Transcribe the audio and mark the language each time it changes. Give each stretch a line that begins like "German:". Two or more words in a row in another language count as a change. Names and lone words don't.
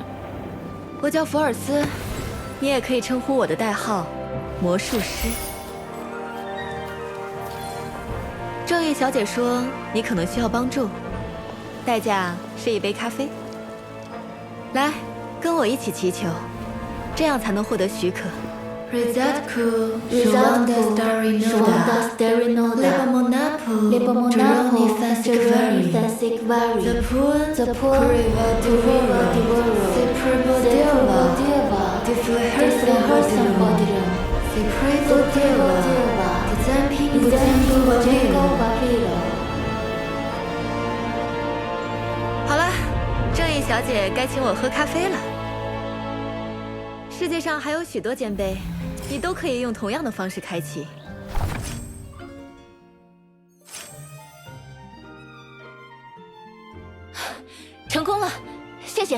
Chinese: 我叫福尔斯，你也可以称呼我的代号“魔术师”。正义小姐说你可能需要帮助， 代价是一杯咖啡。来，跟我一起祈求，这样才能获得许可。 Rizatku, Rizanda Starinoda, Lipomonapo, Droni Fansigvari, the Poon, Kuriva Divora, Sipribodeva, Tiflehersambodiram, Sipribodeva, Zampi Bodego. 好了，正义小姐该请我喝咖啡了。世界上还有许多肩杯，你都可以用同样的方式开启。成功了，谢谢。